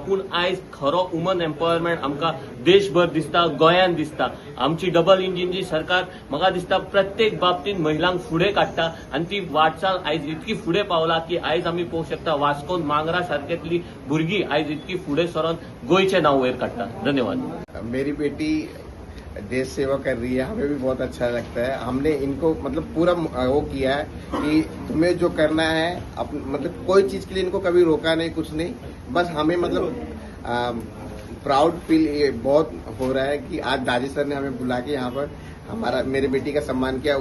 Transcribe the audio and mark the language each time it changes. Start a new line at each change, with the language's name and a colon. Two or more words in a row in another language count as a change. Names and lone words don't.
Konkani: पूण आयज खरो
English: woman empowerment
Konkani: आमकां देशभर दिसता, गोंयांत दिसता. आमची डबल इंजिनची सरकार म्हाका दिसता प्रत्येक बाबतींत महिलांक फुडें काडटा, आनी ती वाटचाल आयज इतकी फुडें पावला की आयज आमी पळोवंक शकता वास्कोन मांगरा सारकेतली भुरगीं आयज इतकी फुडें सरून गोंयचें नांव वयर काडटा. धन्यवाद.
Hindi: मेरी बेटी देश सेवा कर रही है, हमें भी बहुत अच्छा लगता है. हमने इनको पूरा वो किया है कि तुम्हें जो करना है कोई चीज के लिए इनको कभी रोका नहीं, कुछ नहीं. बस हमें
English: proud feel
Hindi: बहुत हो रहा है कि आज दाजी सर ने हमें बुला के यहाँ पर मेरी बेटी का सम्मान किया.